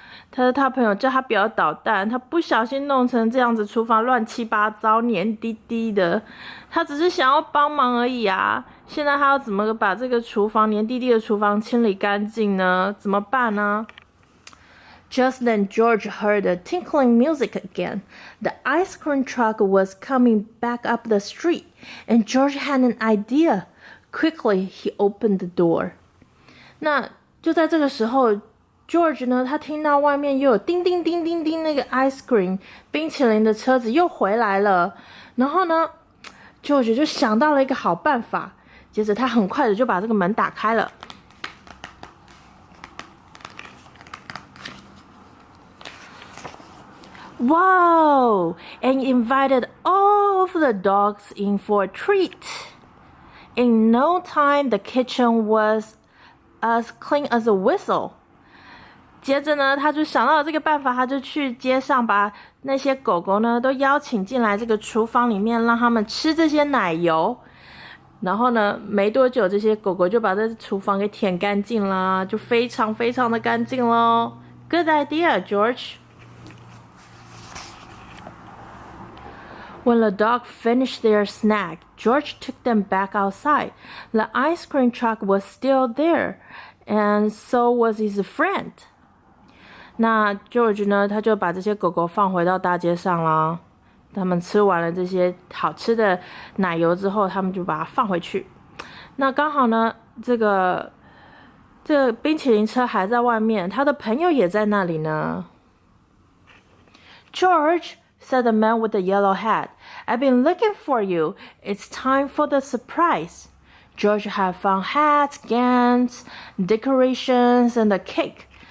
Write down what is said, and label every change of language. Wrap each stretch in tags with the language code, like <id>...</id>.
<zh>他朋友叫他不要捣蛋，他不小心弄成这样子，厨房乱七八糟、黏滴滴的。他只是想要帮忙而已啊！现在他要怎么把这个厨房黏滴滴的厨房清理干净呢？怎么办呢？</zh> <en>Just then, George heard the tinkling music again. The ice cream truck was coming back up the street, and George had an idea.Quickly, he opened the door.</en> <zh>那就在这个时候 ，George 呢，他听到外面又有叮叮叮叮叮那个 ice cream 冰淇淋的车子又回来了。然后呢 ，George 就想到了一个好办法。接着他很快的就把这个门打开了。</zh> <en>Wow! And invited all of the dogs in for a treat.In no time, the kitchen was as clean as a whistle.</en> <zh>接着呢，他就想到了这个办法，他就去街上把那些狗狗呢都邀请进来这个厨房里面，让他们吃这些奶油。然后呢，没多久，这些狗狗就把这厨房给舔干净啦，就非常非常的干净咯。</zh> <en>Good idea, George.When the dog finished their snack, George took them back outside. The ice cream truck was still there, and so was his friend.</en> <zh>那 George 呢，他就把这些狗狗放回到大街上啦。他们吃完了这些好吃的奶油之后，他们就把它放回去。那刚好呢，这个冰淇淋车还在外面，他的朋友也在那里呢。</zh> <en>George,said the man with the yellow hat. I've been looking for you. It's time for the surprise. George had found hats, gowns, decorations, and a cake.</en>